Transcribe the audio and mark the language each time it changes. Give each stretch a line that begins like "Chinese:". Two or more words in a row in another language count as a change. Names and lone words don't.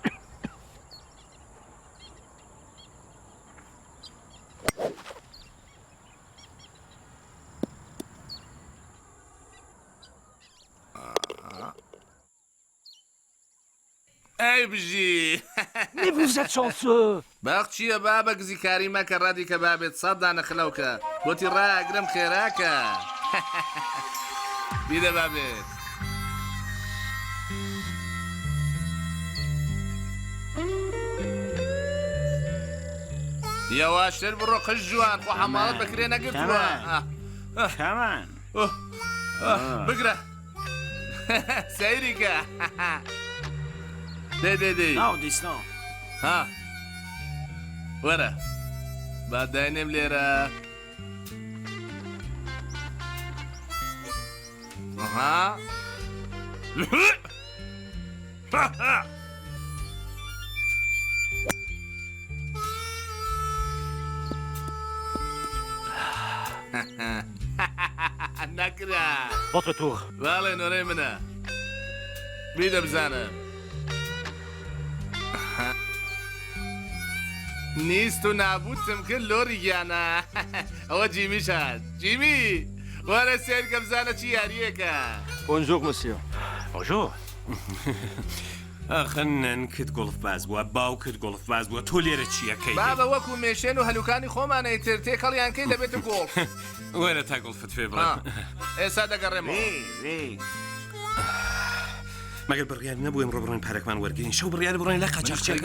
Central Kurdish: ئەی بژی
French: Mais vous êtes chanceux.
Central Kurdish: باق چییە بابە گزیکاری مەکە ڕادی کە بابێت سەدان نەخلەوکە بۆتی ڕاگرم خێراکە بیدە بابێت یاواشتر بڕۆ قژ جوان خۆ حەماڵت بەکرێ نەگرتووە
English: Come
Central Kurdish: بگرە سەیریکە دێ
French: Non, dis non.
Central Kurdish: ها وەرە با داینێم لێرە ئەها نەکرا
French: Votre tour.
Central Kurdish: باڵێ نۆرەی منە بیدە بزانم نیست و نابوتم کرد لۆری گیانە ئەوە جیمیش هات جیمی وەرە سێرکە بزانە چی یاریەکە
French: Bonjour, monsieur. Bonjour.
Central Kurdish: ئەخە نەنکت گڵف باز بووە باوکت گڵف باز بووە تۆ لێرە چیەکەی بابە وەکو مێشێن و هەلوکانی خۆمانەی تر تێکەڵیانکەی دەبێتە گۆڵ وەرە تا گڵفت فێ بڵێ ئێستا دەگەڕێمەوە مەگەر بڕیار نەبوویم ڕۆبڕۆین پارەکمان وەرگین شەو بڕیار بڕۆین لە قاچاقچەکە